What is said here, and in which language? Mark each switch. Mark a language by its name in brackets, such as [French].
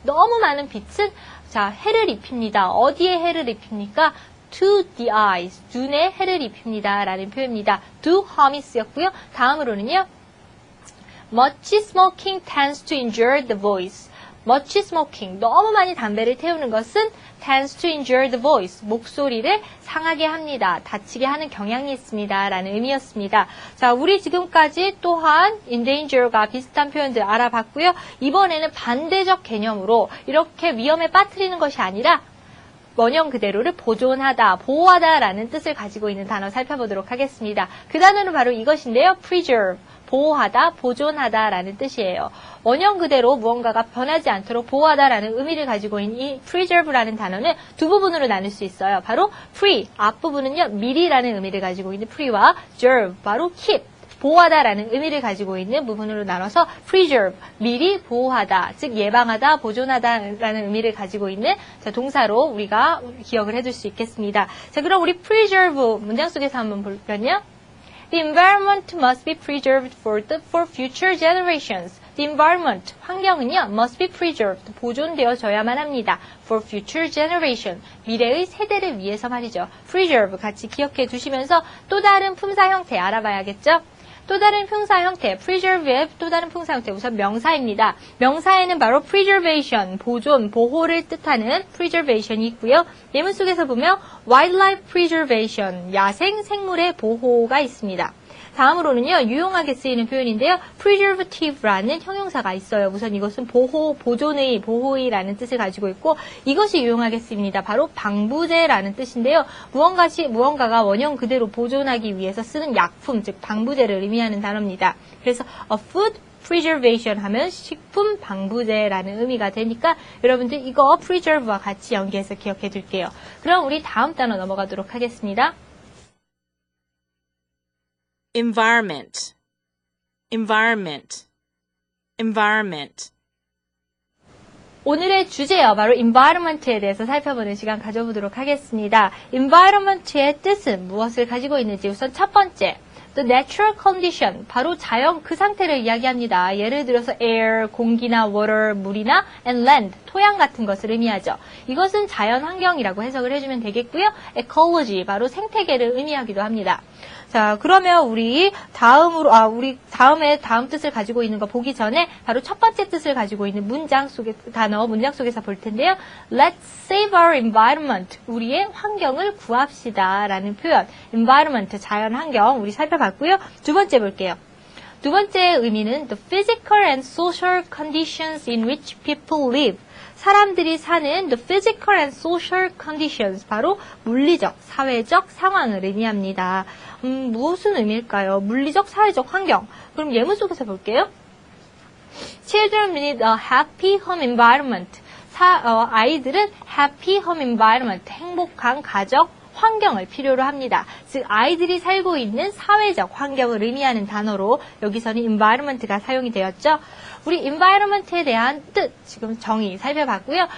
[Korean] 너무 많은 빛은 자, 해를 입힙니다. 어디에 해를 입힙니까? [English] To the eyes. [Korean] 눈에 해를 입힙니다. 라는 표현입니다. Do harm이 쓰였고요. 다음으로는요. [English] Much smoking tends to injure the voice. Much smoking. [Korean] 너무 많이 담배를 태우는 것은 [English] tends to injure the voice. [Korean] 목소리를 상하게 합니다. 다치게 하는 경향이 있습니다. 라는 의미였습니다. 자, 우리 지금까지 또한 endanger가 비슷한 표현들 알아봤고요. 이번에는 반대적 개념으로 이렇게 위험에 빠뜨리는 것이 아니라 원형 그대로를 보존하다, 보호하다 라는 뜻을 가지고 있는 단어 살펴보도록 하겠습니다. 그 단어는 바로 이것인데요. [English] preserve. [Korean] 보호하다, 보존하다 라는 뜻이에요. 원형 그대로 무언가가 변하지 않도록 보호하다 라는 의미를 가지고 있는 이 preserve라는 단어는 두 부분으로 나눌 수 있어요. 바로 pre, 앞부분은요, 미리라는 의미를 가지고 있는 pre와 serve, 바로 keep, 보호하다 라는 의미를 가지고 있는 부분으로 나눠서 preserve, 미리 보호하다, 즉 예방하다, 보존하다 라는 의미를 가지고 있는 자, 동사로 우리가 기억을 해둘 수 있겠습니다. 자, 그럼 우리 preserve 문장 속에서 한번 볼까요? [English] The environment must be preserved for future generations. The environment, [Korean] 환경은요, [English] must be preserved, [Korean] 보존되어져야만 합니다. [English] For future generation, [Korean] 미래의 세대를 위해서 말이죠. preserve 같이 기억해 두시면서 또 다른 품사 형태 알아봐야겠죠? 또 다른 품사 형태, preserve의 또 다른 품사 형태, 우선 명사입니다. 명사에는 바로 preservation, 보존, 보호를 뜻하는 preservation이 있고요. 예문 속에서 보면 wildlife preservation, 야생 생물의 보호가 있습니다. 다음으로는요, 유용하게 쓰이는 표현인데요. preservative라는 형용사가 있어요. 우선 이것은 보호, 보존의, 보호의라는 뜻을 가지고 있고 이것이 유용하게 쓰입니다. 바로 방부제라는 뜻인데요. 무언가가 원형 그대로 보존하기 위해서 쓰는 약품, 즉 방부제를 의미하는 단어입니다. 그래서 a food preservation 하면 식품 방부제라는 의미가 되니까 여러분들 이거 preserve와 같이 연계해서 기억해 둘게요. 그럼 우리 다음 단어 넘어가도록 하겠습니다. [English] environment, environment, environment. [Korean] 오늘의 주제요. 바로 environment에 대해서 살펴보는 시간 가져보도록 하겠습니다. environment의 뜻은 무엇을 가지고 있는지 우선 첫 번째, [English] the natural condition, [Korean] 바로 자연 그 상태를 이야기합니다. 예를 들어서 air, 공기나 water, 물이나 and land, 토양 같은 것을 의미하죠. 이것은 자연 환경이라고 해석을 해주면 되겠고요. ecology, 바로 생태계를 의미하기도 합니다. 자, 그러면 우리 다음에 다음 뜻을 가지고 있는 거 보기 전에 바로 첫 번째 뜻을 가지고 있는 문장 속에서 볼 텐데요. [English] Let's save our environment. [Korean] 우리의 환경을 구합시다. 라는 표현. environment, 자연 환경. 우리 살펴봤고요. 두 번째 볼게요. 두 번째 의미는 [English] the physical and social conditions in which people live. [Korean] 사람들이 사는 [English] the physical and social conditions, [Korean] 바로 물리적, 사회적 상황을 의미합니다. 무슨 의미일까요? 물리적, 사회적 환경. 그럼 예문 속에서 볼게요. [English] Children need a happy home environment. [Korean] 아이들은 happy home environment, 행복한 가정 환경을 필요로 합니다. 즉 아이들이 살고 있는 사회적 환경을 의미하는 단어로 여기서는 environment가 사용이 되었죠. 우리 environment에 대한 뜻, 지금 정의 살펴봤고요.